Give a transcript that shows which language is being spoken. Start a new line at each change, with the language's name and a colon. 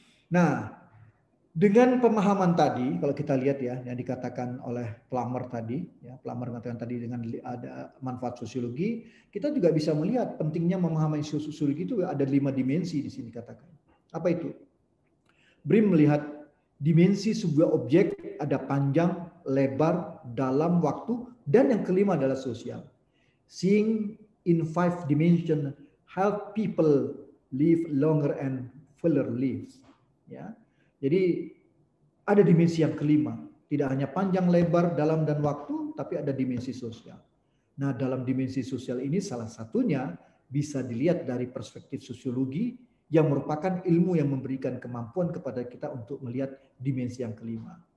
Indonesian: Nah, dengan pemahaman tadi, kalau kita lihat ya, yang dikatakan oleh Plummer tadi, ya, Plummer mengatakan tadi dengan ada manfaat sosiologi, kita juga bisa melihat pentingnya memahami sosiologi itu ada 5 dimensi di sini katakan. Apa itu? Brim melihat dimensi sebuah objek ada panjang, lebar, dalam, waktu, dan yang kelima adalah sosial.
English: Seeing in 5 dimension help people live longer and fuller lives.
Indonesian: Ya. Jadi ada dimensi yang kelima, tidak hanya panjang, lebar, dalam, dan waktu, tapi ada dimensi sosial. Nah, dalam dimensi sosial ini salah satunya bisa dilihat dari perspektif sosiologi yang merupakan ilmu yang memberikan kemampuan kepada kita untuk melihat dimensi yang kelima.